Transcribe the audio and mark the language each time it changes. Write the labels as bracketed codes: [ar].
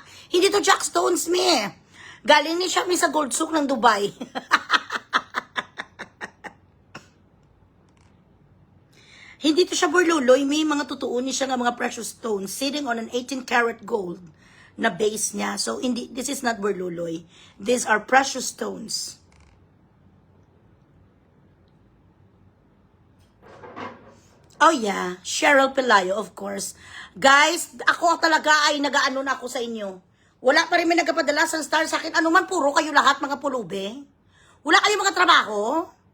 [tl] Hindi to jack stones, mi. Galing ni siya mi sa gold souk ng Dubai. Hindi to siya burluloy, may mga tutuunin siya ng mga precious stones [en] sitting on an 18 karat gold [tl] na base niya. [en] So, this is not burluloy. These are precious stones. Oh yeah, Cheryl Pelayo, of course. [tl] Guys, ako talaga ay nagaano na ako sa inyo. Wala pa rin may nagpapadala sa star sa akin. Ano man, puro kayo lahat mga pulube. Wala kayong mga trabaho.